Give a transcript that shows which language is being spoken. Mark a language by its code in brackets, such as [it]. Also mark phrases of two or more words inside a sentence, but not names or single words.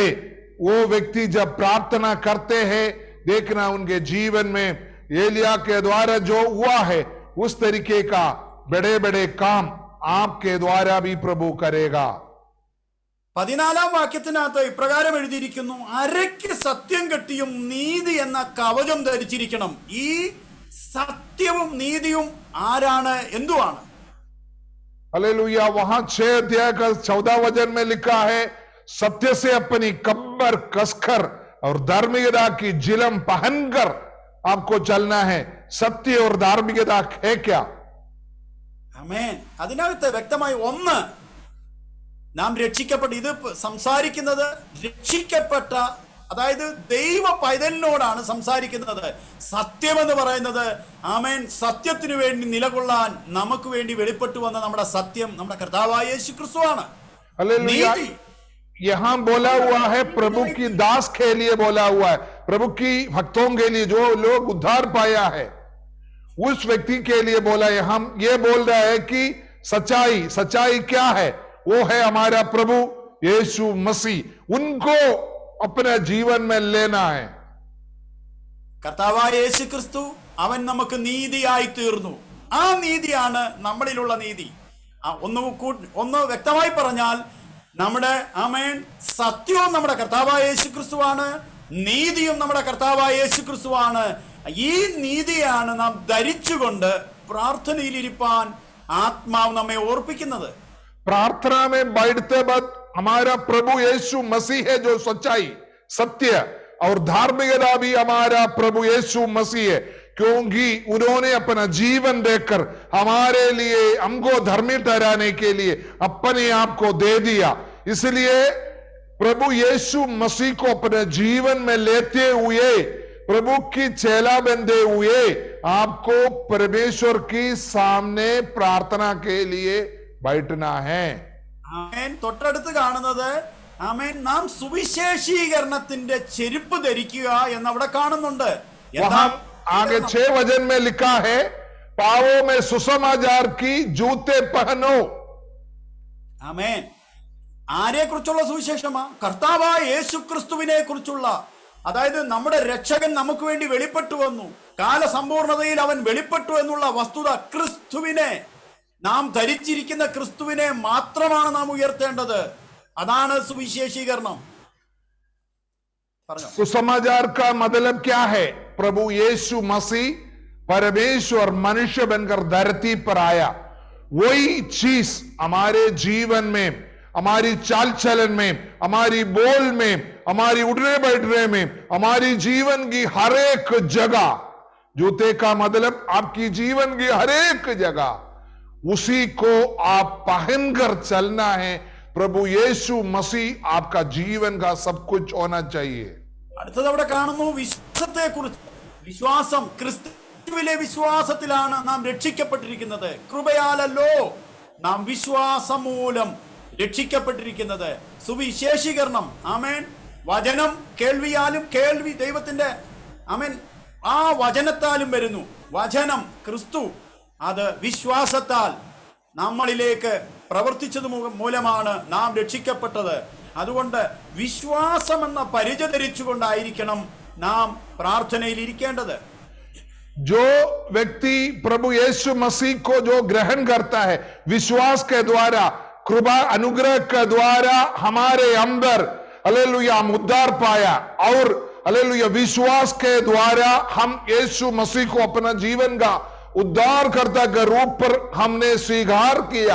[hi] वो व्यक्ति जब प्रार्थना करते हैं, देखना उनके जीवन में एलिया के द्वारा जो हुआ है उस तरीके का बड़े बड़े काम आपके द्वारा भी प्रभु करेगा। [ml] 14-ാം വാക്യത്തിനകത്ത് ഇപ്രകാരം എഴുതിയിരിക്കുന്നു, അരയ്ക്ക് സത്യം കെട്ടിയും നീതി എന്ന കവചം ധരിച്ചിരിക്കണം. ഈ സത്യവും നീതിയും ആരാണ്, എന്തുവാണ്? [hi] हालेलुया। वहां 6 अध्याय का 14 वचन में लिखा है, सत्य से अपनी कमर कसकर और धार्मिकता की जिलम पहनकर आपको चलना है। सत्य और धार्मिकता है क्या? [ml] ആമേൻ. അതിനകത്ത് വ്യക്തമായി ഒന്ന്, നാം രക്ഷിക്കപ്പെട്ട, ഇത് സംസാരിക്കുന്നത് രക്ഷിക്കപ്പെട്ട, അതായത് ദൈവ പൈതലിനോടാണ് സംസാരിക്കുന്നത്. സത്യമെന്ന് പറയുന്നത് ആമേൻ, സത്യത്തിനു വേണ്ടി നിലകൊള്ളാൻ നമുക്ക് വേണ്ടി വെളിപ്പെട്ടു വന്ന നമ്മുടെ സത്യം നമ്മുടെ കർത്താവായ യേശു ക്രിസ്തുവാണ്. [hi] हालेलुया। यहां बोला हुआ है प्रभु की दास के लिए बोला हुआ है, प्रभु की भक्तों के लिए, जो लोग उद्धार पाया है उस व्यक्ति के लिए बोला है। हम ये बोल रहा है कि सच्चाई क्या है? वो है हमारा प्रभु यीशु मसीह। उनको अपने जीवन में लेना है। [ml] കർത്താവായ യേശു ക്രിസ്തു അവൻ നമുക്ക് നീതിയായി തീർന്നു. ആ നീതിയാണ് നമ്മളിലുള്ള നീതി. ഒന്ന് വ്യക്തമായി പറഞ്ഞാൽ, നമ്മുടെ ആമേൻ സത്യവും നമ്മുടെ കർത്താവായ യേശു ക്രിസ്തുവാണ്, നീതിയും നമ്മുടെ കർത്താവായ യേശു ക്രിസ്തുവാണ്. ഈ നീതിയാണ് നാം ധരിച്ചുകൊണ്ട് പ്രാർത്ഥനയിലിരിപ്പാൻ ആത്മാവ് നമ്മെ ഓർപ്പിക്കുന്നത്. [hi] प्रार्थना में बैठते वक्त हमारा प्रभु यीशु मसीह है जो सच्चाई, सत्य और धार्मिकता भी हमारा प्रभु यीशु मसीह है, क्योंकि उन्होंने अपना जीवन देकर हमारे लिए, हमको धर्मी ठहराने के लिए अपने आप को दे दिया। इसलिए प्रभु यीशु मसीह को अपने जीवन में लेते हुए, प्रभु की चेला बनते हुए आपको परमेश्वर की सामने प्रार्थना के लिए बैठना है। [ml] ആമേൻ. തൊട്ടടുത്ത് കാണുന്നത് ആമേൻ, നാം സുവിശേഷീകരണത്തിന്റെ ചെരുപ്പ് ധരിക്കുക എന്നവിടെ കാണുന്നുണ്ട്. [hi] वहां आगे 6 वचन में लिखा है, पावों में सुसमाचार की जूते पहनो। [ml] ആമേൻ. ആരെ കുറിച്ചുള്ള സുവിശേഷമാ? കർത്താവായ യേശു ക്രിസ്തുവിനെ കുറിച്ചുള്ള, അതായത് നമ്മുടെ രക്ഷകൻ നമുക്ക് വേണ്ടി വെളിപ്പെട്ടു വന്നു, കാലസമ്പൂർണതയിൽ അവൻ വെളിപ്പെട്ടു എന്നുള്ള വസ്തുത, ക്രിസ്തുവിനെ, നാം ധരിച്ചിരിക്കുന്ന ക്രിസ്തുവിനെ മാത്രമാണ് നാം ഉയർത്തേണ്ടത്. അതാണ് സുവിശേഷീകരണം. പറഞ്ഞോ. [hi] सुसमाचार का मतलब क्या है? प्रभु यीशु मसीह परमेश्वर मनुष्य बनकर धरती पर आया। वही चीज हमारे जीवन में, हमारी चाल चलन में, हमारी बोल में, हमारी उठने बैठने में, हमारी जीवन की हर एक जगह, जूते का मतलब आपकी जीवन की हर एक जगह उसी को आप पहनकर चलना है। प्रभु यीशु मसीह आपका जीवन का सब कुछ होना चाहिए। [ml] അടുത്തത് അവിടെ കാണുന്നു വിശ്വാസത്തെ കുറിച്ച്. വിശ്വാസം, ക്രിസ്തുവിലെ വിശ്വാസത്തിലാണ് നാം രക്ഷിക്കപ്പെട്ടിരിക്കുന്നത്. കൃപയാലല്ലോ നാം വിശ്വാസം മൂലം രക്ഷിക്കപ്പെട്ടിരിക്കുന്നത്. സുവിശേഷീകരണം, ആമേൻ, വചനം കേൾവിയാലും, കേൾവി ദൈവത്തിന്റെ, ആമേൻ, ആ വചനത്താലും വരുന്നു. വചനം ക്രിസ്തു, അത് വിശ്വാസത്താൽ നമ്മളിലേക്ക് പ്രവർത്തിച്ചത് മൂലമാണ് നാം രക്ഷിക്കപ്പെട്ടത്. അതുകൊണ്ട് വിശ്വാസം എന്ന പരിചയ ധരിച്ചുകൊണ്ടായിരിക്കണം നാം പ്രാർത്ഥനയിൽ ഇരിക്കേണ്ടത്. [hi] जो व्यक्ति प्रभु यीशु मसीह को जो ग्रहण करता है विश्वास के द्वारा, कृपा अनुग्रह के द्वारा हमारे अंदर हालेलुया हम उद्धार पाया, और हालेलुया विश्वास के द्वारा हम यीशु मसीह को अपना जीवन का उद्धारकर्ता के रूप पर हमने स्वीकार किया।